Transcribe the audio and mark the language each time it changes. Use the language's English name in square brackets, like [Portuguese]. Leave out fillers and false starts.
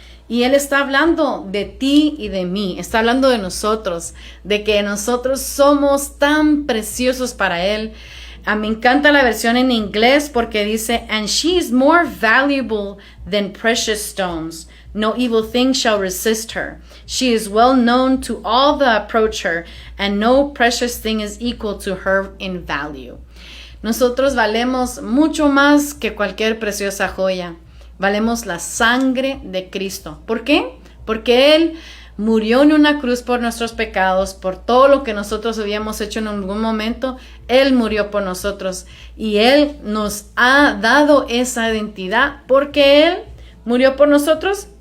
[Spanish] Y Él está hablando de ti y de mí, está hablando de nosotros, de que nosotros somos tan preciosos para Él. Me encanta la versión en inglés porque dice, [English] and she is more valuable than precious stones. No evil thing shall resist her. She is well known to all that approach her, and no precious thing is equal to her in value. [Spanish] Nosotros valemos mucho más que cualquier preciosa joya. Valemos la sangre de Cristo. ¿Por qué? Porque Él murió en una cruz por nuestros pecados, por todo lo que nosotros habíamos hecho en algún momento. Él murió por nosotros y Él nos ha dado esa identidad porque Él murió por nosotros.